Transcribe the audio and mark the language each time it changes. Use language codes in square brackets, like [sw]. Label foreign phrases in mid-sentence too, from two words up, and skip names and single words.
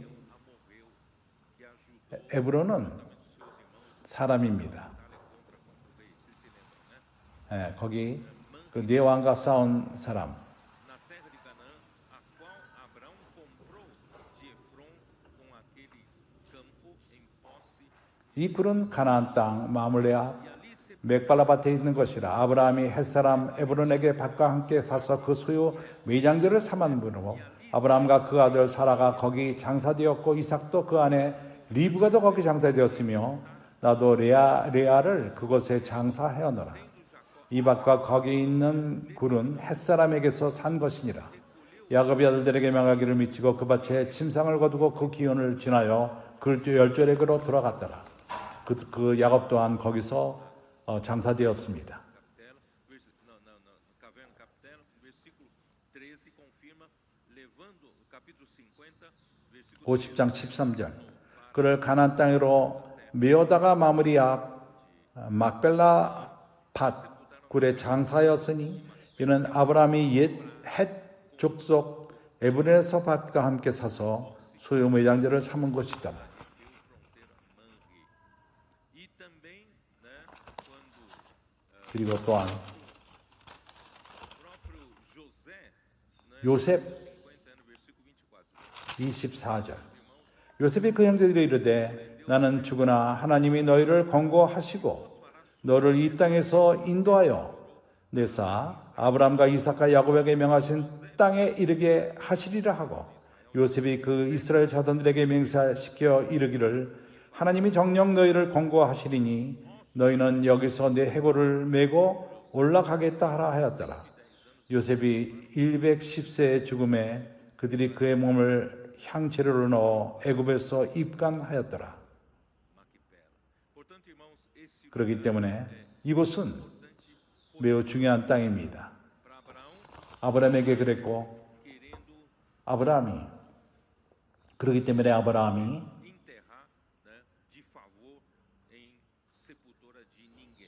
[pt] A morreu que ajudou [ko] 에브론은 [pt] seus irmãos [ko] 사람입니다. [pt] contra quando veio, vocês se lembram, né? [ko] 거기 그 네 왕과 싸운 사람. [pt] Na terra de Canaã, a qual Abraão comprou de Efron com aquele campo em posse, [ko] 이 굴은 가나안 땅 마물레아 [pt] e ali se [ko] 맥발라 밭에 있는 것이라. 아브라함이 햇사람 에브론에게 밭과 함께 사서 그 소유 매장들을 삼았으므로 아브라함과 그 아들 사라가 거기 장사되었고 이삭도 그 안에 리브가도 거기 장사되었으며 나도 레아를 그곳에 장사하였노라. 이 밭과 거기 있는 굴은 햇사람에게서 산 것이니라. 야곱이 아들들에게 명하기를 미치고 그 밭에 침상을 거두고 그 기온을 지나여 그 열조에게로 돌아갔더라. 그 야곱 또한 거기서 장사되었습니다. [pt] Caverna Capitela, versículo 13 confirma, levando, capítulo 50, versículo [ko] 50장 13절. 그를 가나안 땅으로 메오다가 마무리 앞 막벨라 밭 굴에 장사하였으니 이는 아브라함이 옛 족속 에브론에서 밭과 함께 사서 소유 매장지를 삼은 것이다. [pt] e também, né, quando [ko] 그리고 또한 [pt] o próprio José, né, [ko] 요셉 [pt] 50 no versículo 24, [ko] 24절. 요셉이 그 형제들이 이르되 나는 죽으나 하나님이 너희를 권고하시고 너를 이 땅에서 인도하여 내사 아브라함과 이삭과 야곱에게 명하신 땅에 이르게 하시리라 하고 요셉이 그 이스라엘 자손들에게 맹세시켜 이르기를 하나님이 정녕 너희를 권고하시리니 너희는 여기서 내 해골을 메고 올라가겠다 하라 하였더라. 요셉이 110세의 죽음에 그들이 그의 몸을 향재료로 넣어 애굽에서 입간하였더라. [pt] Portanto, irmãos, esse [ko] 그렇기 때문에 이곳은 매우 중요한 땅입니다. [pt] para Abraão, [ko] 아브라함에게 그랬고 [pt] querendo [ko] 아브라함이 그렇기 때문에 아브라함이 [pt] enterrar, né, de favor em sepultura de ninguém.